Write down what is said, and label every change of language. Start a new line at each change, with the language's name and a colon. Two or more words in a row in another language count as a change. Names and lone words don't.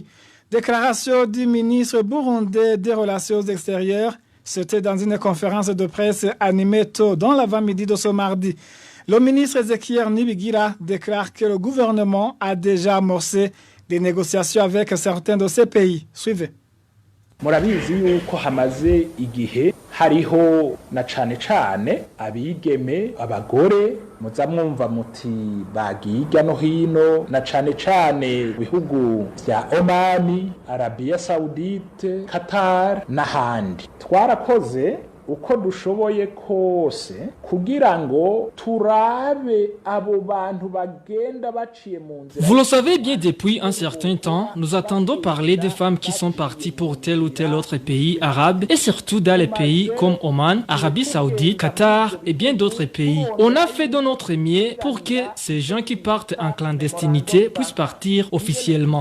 French: Déclaration du ministre burundais des Relations extérieures, c'était dans une conférence de presse animée tôt dans l'avant-midi de ce mardi. Le ministre Ezekiel Nibigira déclare que le gouvernement a déjà amorcé des négociations avec certains de ces pays. Suivez.
Rundi: Murabizi yuko hamaze igihe hariho na cane abigeme abagore muza mwumva muti bagiga no hino na cane bihugu vya Omani, Arabia Saudite, Qatar n'ahandi. Twarakoze uko dushoboye kose kugira ngo turabe abo bantu bagenda baciye mu nzira.
French: Vous le savez bien, depuis un certain temps, nous attendons parler des femmes qui sont parties pour tel ou tel autre pays arabe et surtout dans les pays comme Oman, Arabie Saoudite, Qatar et bien d'autres pays. On a fait de notre mieux pour que ces gens qui partent en clandestinité puissent partir officiellement.